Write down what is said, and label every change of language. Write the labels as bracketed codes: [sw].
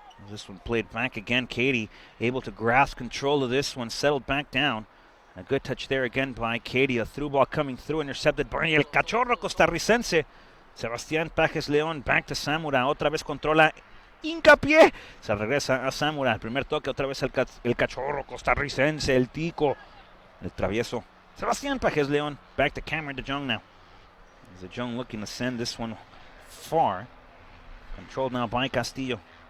[en] This one played back again. Katy able to grasp control of this one, settled back down. A good touch there again by Katy. A through ball coming through, intercepted by el cachorro costarricense. Sebastián Pajes León, back to Samura. [es] Otra vez controla Hincapié. Se regresa a Samura. El primer toque, otra vez el cachorro costarricense, el tico, el travieso. [en] Sebastián Pajes León, back to Cameron DeJong now. DeJong looking to send this one far. Controlled now by Castillo.